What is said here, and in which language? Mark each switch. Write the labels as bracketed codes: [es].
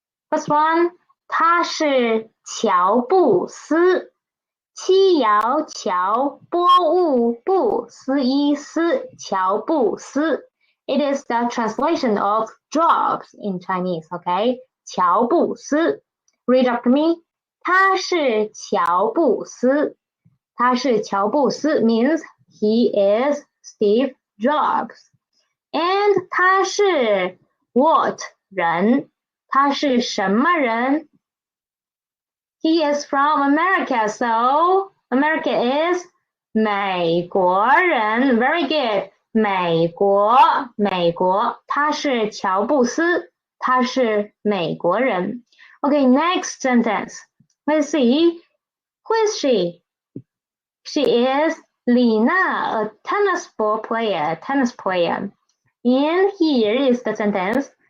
[en] First one, [zh] 他是乔布斯。七爻乔，波物布，斯伊斯，乔布斯。 [en] It is the translation of Jobs in Chinese, okay? [zh] 乔布斯。 [en] Read after me. [zh] 他是乔布斯。他是乔布斯 [en] means he is Steve Jobs. And [zh] 他是 [en] What [zh] 人？他是什么人？ [en] He is from America, so America is [zh] 美国人。 [en] Very good. [zh] 美国，他是乔布斯，他是美国人。 [en] Okay, next sentence. Let's see. Who is she? She is Lina, a tennis player. And here is the sentence.